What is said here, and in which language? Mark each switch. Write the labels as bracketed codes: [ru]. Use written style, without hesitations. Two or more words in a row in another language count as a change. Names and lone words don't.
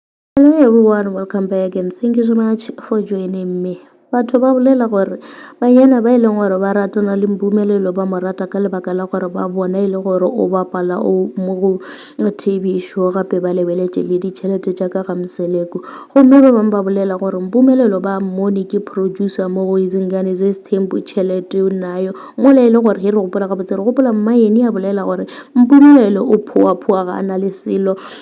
[en] Hello everyone, welcome back and thank you so much for joining me. [nso] Batho ba bolela gore banyana ba ileng gore ba ratana le Mpumelelo ba mo rata ka lebaka la gore ba bona ile gore o bapala o mo go [en] TV show [nso] gape ba lebeletse le ditšhelete tša ka ga Mseleko. Gomme ba bang ba bolela gore Mpumelelo ba mmone ke producer mo go Izingane Zesithembu tšhelete o nayo mo le ile gore he re gopola ga botse re gopola Mmaeni a bolela gore Mpumelelo o phoa ga ana le selo